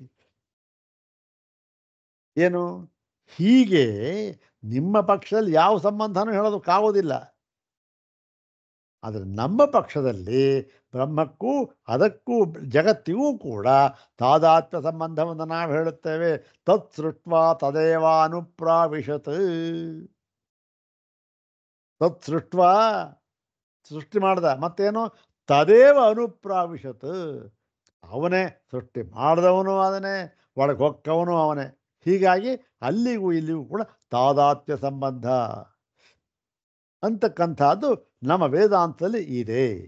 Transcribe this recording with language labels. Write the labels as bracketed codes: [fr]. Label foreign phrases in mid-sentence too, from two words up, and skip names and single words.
[kn] ಏನು? ಹೀಗೆ ನಿಮ್ಮ ಪಕ್ಷದಲ್ಲಿ ಯಾವ ಸಂಬಂಧನೂ ಹೇಳೋದಕ್ಕಾಗೋದಿಲ್ಲ. ಆದರೆ ನಮ್ಮ ಪಕ್ಷದಲ್ಲಿ ಬ್ರಹ್ಮಕ್ಕೂ ಅದಕ್ಕೂ ಜಗತ್ತಿಗೂ ಕೂಡ ತಾದಾತ್ಮ್ಯ ಸಂಬಂಧವನ್ನು ನಾವು ಹೇಳುತ್ತೇವೆ. [sa] ತತ್ ಸೃಷ್ಟ್ವಾ ತದೇವ ಅನುಪ್ರಾವಿಶತ್. ತತ್ ಸೃಷ್ಟ್ವಾ [kn] ಸೃಷ್ಟಿ ಮಾಡ್ದ, ಮತ್ತೇನು? [sa] ತದೇವ ಅನುಪ್ರಾವಿಶತ್. [kn] ಅವನೇ ಸೃಷ್ಟಿ ಮಾಡಿದವನು ಅವನೇ, ಒಳಗೆ ಹೊಕ್ಕವನು ಅವನೇ. ಹೀಗಾಗಿ ಅಲ್ಲಿಗೂ ಇಲ್ಲಿಗೂ ಕೂಡ ತಾದಾತ್ಮ್ಯ ಸಂಬಂಧ ಅಂತಕ್ಕಂಥದ್ದು ನಮ್ಮ ವೇದಾಂತದಲ್ಲಿ ಇದೆ.